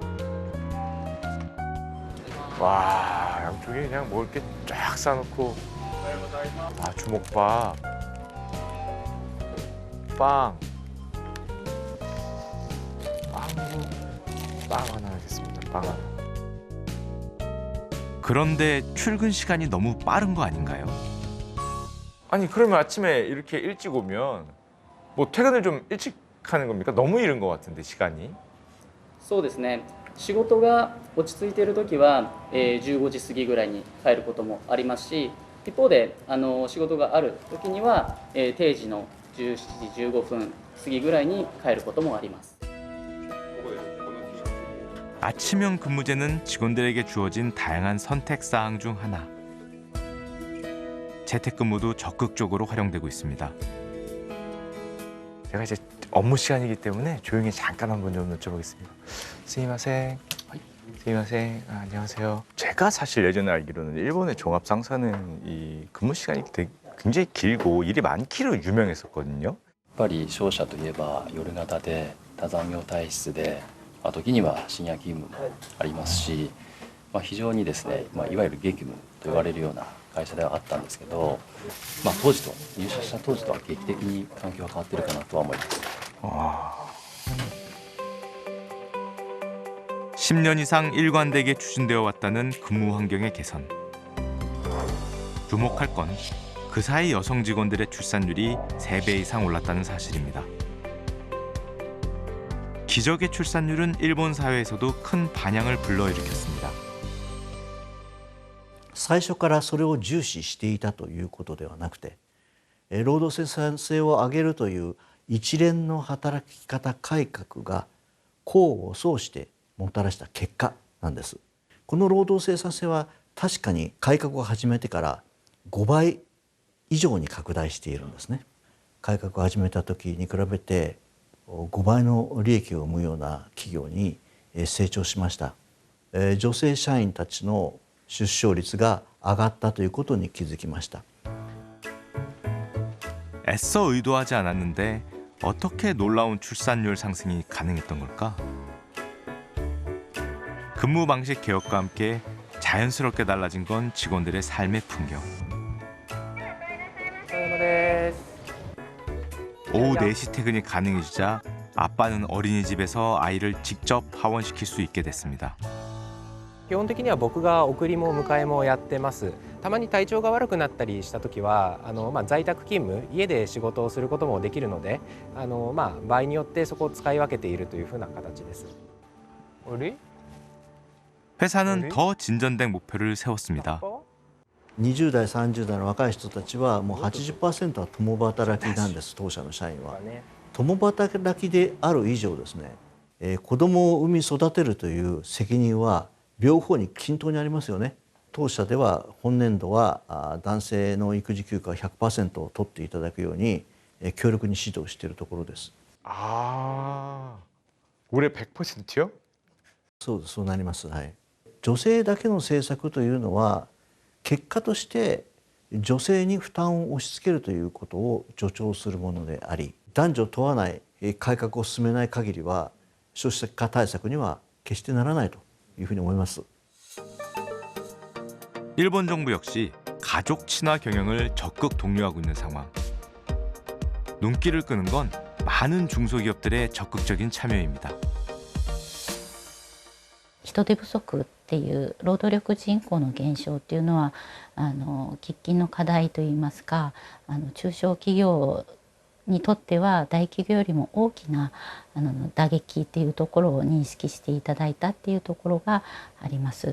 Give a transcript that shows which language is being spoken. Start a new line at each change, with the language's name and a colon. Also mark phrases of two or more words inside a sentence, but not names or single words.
Korean: 와, 양쪽에 그냥 먹을 게 쫙 싸놓고 아, 주먹밥, 빵, 빵 하나 하겠습니다. 빵 하나. 그런데 출근 시간이 너무 빠른 거 아닌가요? 아니 그러면 아침에 이렇게 일찍 오면 뭐 퇴근을 좀 일찍 하는 겁니까? 너무 이른 것 같은데 시간이.
Japanese: そうですね。仕事が落ち着いている時は、15時過ぎぐらいに帰ることもありますし、一方で仕事がある時には、定時の17時15分過ぎぐらいに帰ることもあります。
Korean: 아침형 근무제는 직원들에게 주어진 다양한 선택 사항 중 하나. 재택근무도 적극적으로 활용되고 있습니다. 제가 이제 업무 시간이기 때문에 조용히 잠깐 한번 좀 여쭤보겠습니다.
Japanese: すみません。すみません.
Korean: 아, 안녕하세요. 제가 사실 예전에 알기로는 일본의 종합상사는 이 근무 시간이 굉장히 길고 일이 많기로 유명했었거든요.
Japanese: やっぱり商社といえば夜型で多残業体質で、時には深夜勤務もありますし、非常にですね、いわゆる激務と言われるような会社ではあったんですけど、当時と入社した当時とは劇的に環境が変わってるかなとは思います。
Korean: 10년 이상 일관되게 추진되어 왔다는 근무 환경의 개선. 주목할 건 그 사이 여성 직원들의 출산율이 3배 이상 올랐다는 사실입니다. 기적의 출산율은 일본 사회에서도 큰 반향을 불러일으켰습니다.
Japanese: 最初からそれを重視していたということではなくて、労働生産性を上げるという一連の働き方改革が功を奏してもたらした結果なんです。この労働生産性は確かに改革を始めてから5倍以上に拡大しているんですね。改革を始めた時に比べて5倍の利益を生むような企業に成長しました。女性社員たちの出生率が上がったということに気づきました。
Korean: 애써 의도하지 않았는데 어떻게 놀라운 출산율 상승이 가능했던 걸까? 근무 방식 개혁과 함께 자연스럽게 달라진 건 직원들의 삶의 풍경. 오후 4시 퇴근이 가능해지자 아빠는 어린이집에서 아이를 직접 하원시킬 수 있게 됐습니다.
Japanese: 基本的には僕が送りも迎えもやってます。たまに体調が悪くなったりした時は在宅勤務、家で仕事をすることもできるので、場合によってそこを使い分けているというふうな形です。
Korean: 회사는 더 진전된 목표를 세웠습니다.
Japanese: 20 代30代の若い人たちはもう 80% は共働きなんです。当社の社員は共働きである以上ですね、子供を産み育てるという責任は両方に均等にありますよね。当社では本年度は男性の育児休暇 100% を取っていただくように強力に指導しているところです。
Korean: 올해 100%요?
Japanese: そうです、そうなります。はい。女性だけの政策というのは結果として女性に負担を押し付けるということを助長するものであり、男女問わない改革を進めない限りは少子化対策には決してならないというふうに思います。
Korean: 일본 정부 역시 가족 친화 경영을 적극 독려하고 있는 상황. 눈길을 끄는 건 많은 중소기업들의 적극적인 참여입니다.
Japanese: 人手不足っていう労働力人口の減少っていうのは喫緊の課題といいますか、中小企業にとっては大企業よりも大きな打撃っていうところを認識していただいたっていうところがあります。